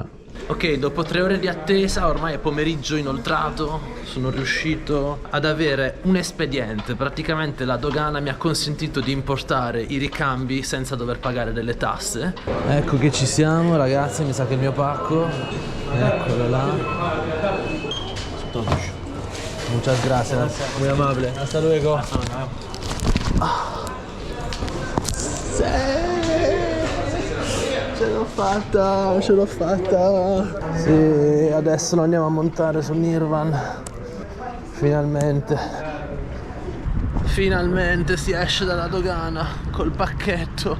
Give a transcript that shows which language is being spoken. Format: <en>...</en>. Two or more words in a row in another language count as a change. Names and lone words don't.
<it>Ok, dopo 3 ore di attesa, ormai è pomeriggio inoltrato, sono riuscito ad avere un espediente. Praticamente la dogana mi ha consentito di importare i ricambi senza dover pagare delle tasse. Ecco che ci siamo ragazzi, mi sa che il mio pacco, eccolo là.</it> <es>Muchas gracias, muy amable, hasta luego.</es> <it>Ce l'ho fatta, ce l'ho fatta. Sì, adesso lo andiamo a montare sul Nirvan. Finalmente. Finalmente si esce dalla dogana col pacchetto.</it>